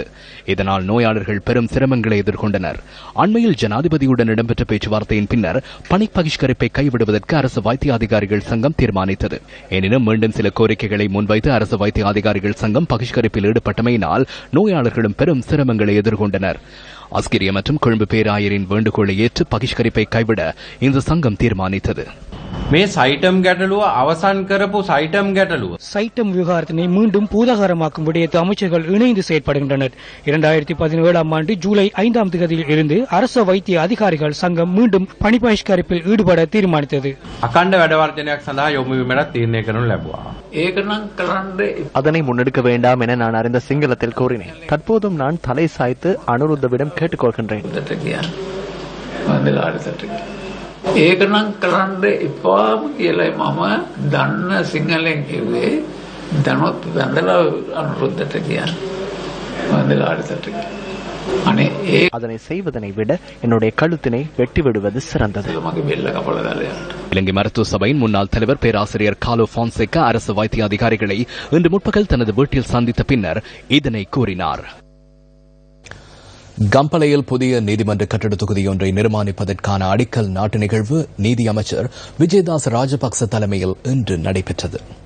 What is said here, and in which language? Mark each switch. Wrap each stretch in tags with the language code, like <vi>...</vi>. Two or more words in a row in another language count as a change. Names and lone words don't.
<ta>இதனால் நோயாளர்கள் பெரும் சிரமங்களை எதிர்கொண்டனர். அண்மையில் ஜனாதிபதியுடன் இடம்பெற்ற பேச்சுவார்த்தையின் பின்னர் பணி பகிஷ்கரிப்பை கைவிடுவதற்கு அரசு வைத்திய அதிகாரிகள் சங்கம் தீர்மானித்தது. எனினும் மீண்டும் சில கோரிக்கைகளை முன்வைத்து அரசு வைத்திய அதிகாரிகள் சங்கம் பகிஷ்கரிப்பில் ஈடுபட்டமையினால் நோயாளர்களும் பெரும் சிரமங்களை எதிர்கொண்டனர். அஸ்கிரிய மற்றும் கொழும்பு பேராயரின் வேண்டுகோளை ஏற்று பகிஷ்கரிப்பை கைவிட இந்த சங்கம் தீர்மானித்தது.</ta> <si>මේ සයිටම් ගැටලුව අවසන් කරපු සයිටම් ගැටලුව</si> <ta>சைட்டம் விவகாரத்தினை மீண்டும் பூதாகரமாக்கும் விடயத்து அமைச்சர்கள் இணைந்து செயற்படுகின்றனர். 2017ஆம் ஆண்டு ஜூலை 5ஆம் தேதியில் இருந்து அரசு வைத்திய அதிகாரிகள் சங்கம் மீண்டும் பணி பகிஷ்கரிப்பில் ஈடுபட தீர்மானித்தது.</ta> <si>අකණ්ඩ වැඩවර්ජනයක් සඳහා යොමු වීමට තීරණය කරනු ලැබුවා.</si> <ta>அதனை முன்னெடுக்க வேண்டாம் என நான் அறிந்த சிங்களத்தில் கூறினேன். தற்போதும் நான் தலை சாய்த்து அனுருத்தவிடம் கேட்டுக்கொள்கின்றேன்.</ta> <si>ඒකනම් කරන්න එපාම කියලායි මම දන්න සිංහලෙන් කිව්වේ. දැනුත් වැඳලා අනුරුද්ධට කියන්නේ. වැඳලාට අනේ ඒ</si> <ta>அதனை செய்வதனை விட என்னுடைய கழுத்தினை வெட்டி விடுவது சிறந்தது.</ta> <si>මගේ බෙල්ල කපලා දාලා යන්න.</si> <ta>இலங்கை மருத்துவ சபையின் முன்னாள் தலைவர் பேராசிரியர் காலோ பான்சேகா அரசு வைத்திய அதிகாரிகளை இன்று முற்பகல் தனது வீட்டில் சந்தித்த பின்னர் இதனை கூறினார். கம்பளையில் புதிய நீதிமன்ற கட்டட தொகுதியொன்றை நிர்மாணிப்பதற்கான அடிக்கல் நாட்டு நிகழ்வு நீதி அமைச்சர் விஜயதாஸ் ராஜபக்ச தலைமையில் இன்று நடைபெற்றது.</ta>